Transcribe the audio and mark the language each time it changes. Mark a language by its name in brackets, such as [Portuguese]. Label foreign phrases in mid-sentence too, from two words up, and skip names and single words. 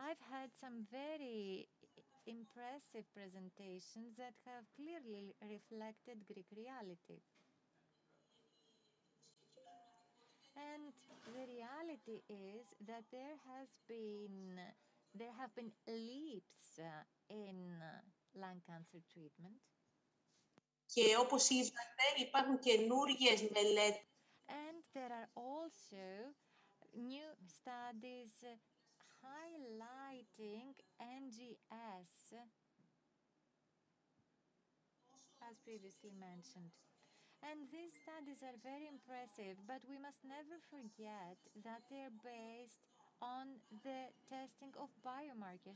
[English] I've had some very impressive presentations that have clearly reflected Greek reality. And the reality is that there have been leaps in lung cancer treatment. [Greek] Και όπως είδατε υπάρχουν καινούργιες μελέτες. [English] And there are also new studies highlighting NGS, as previously mentioned. And these studies are very impressive, but we must never forget that they're based on the testing of biomarkers.